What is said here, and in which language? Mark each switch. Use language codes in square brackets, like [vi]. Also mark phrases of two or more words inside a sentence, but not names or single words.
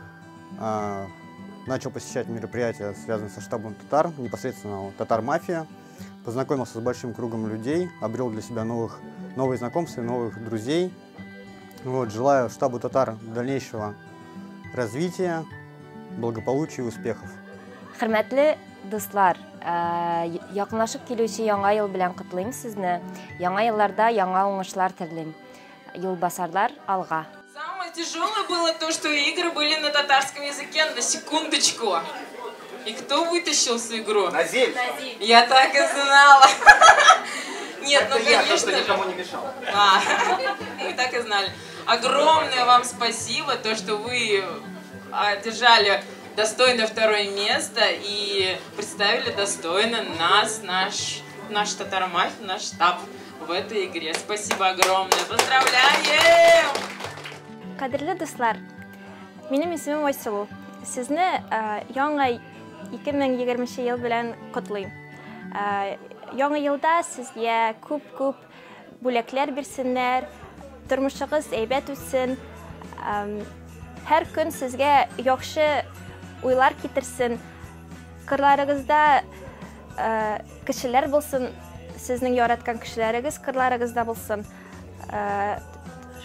[ru] Начал посещать мероприятия, связанные со штабом татар, непосредственно татар-мафия. Познакомился с большим кругом людей, обрел для себя новые знакомства, новых друзей. Вот, желаю штабу татар дальнейшего развития, благополучия и успехов. [tt] Хөрмәтле дуслар, якынлашып килүче яңа ел белән котлыйм сезне. Яңа елларда яңа уңышлар телим. Юлбасарлар алга. [ru] Самое тяжелое было то, что игры были на татарском языке, на секундочку. И кто вытащил всю игру? Назиль! Я так и знала. Нет, ну конечно. Что никому не мешал. Мы так и знали. Огромное вам спасибо, то, что вы одержали достойное второе место и представили достойно нас, наш татар-мафия, наш штаб в этой игре. Спасибо огромное. Поздравляем! [tt] Кадерле дуслар, минем исемем Айсылу. Сезне яңа 2020 ел белән котлыйм. Яңа елда сезгә күп бүләкләр бирсеннәр, тормышыгыз әйбәт үтсен, һәр көн сезгә яхшы уйлар китерсен, кырларыгызда кешеләр булсын, сезнең яраткан кешеләрегез кырларыгызда булсын.